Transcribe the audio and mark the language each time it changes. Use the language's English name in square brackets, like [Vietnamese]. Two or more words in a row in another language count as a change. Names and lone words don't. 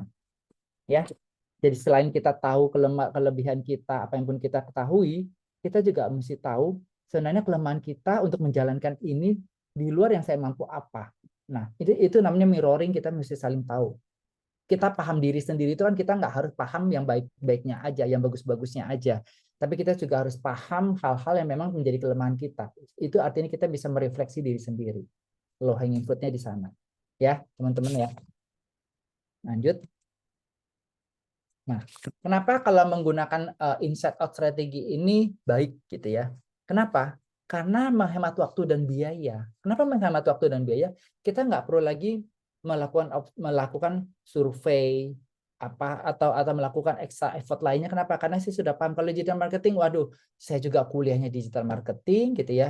[Indonesian] Ya, jadi selain kita tahu kelebihan kita, apa yang pun kita ketahui, kita juga mesti tahu sebenarnya kelemahan kita untuk menjalankan ini di luar yang saya mampu apa. Nah, itu namanya mirroring, kita mesti saling tahu. Kita paham diri sendiri itu kan kita nggak harus paham yang baik-baiknya aja, yang bagus-bagusnya aja. Tapi kita juga harus paham hal-hal yang memang menjadi kelemahan kita. Itu artinya kita bisa merefleksi diri sendiri. [English] Low hanging fruit- [Indonesian] nya di sana. Ya, teman-teman ya. Lanjut. Nah, kenapa kalau menggunakan [English] inside out [Indonesian] strategi ini baik gitu ya? Kenapa? Karena menghemat waktu dan biaya. Kenapa menghemat waktu dan biaya? Kita nggak perlu lagi melakukan survei atau melakukan [English] extra effort [Indonesian] lainnya. Kenapa? Karena saya sudah paham kalau [English] digital marketing. [Indonesian] Waduh, saya juga kuliahnya [English] digital marketing [Indonesian] gitu ya.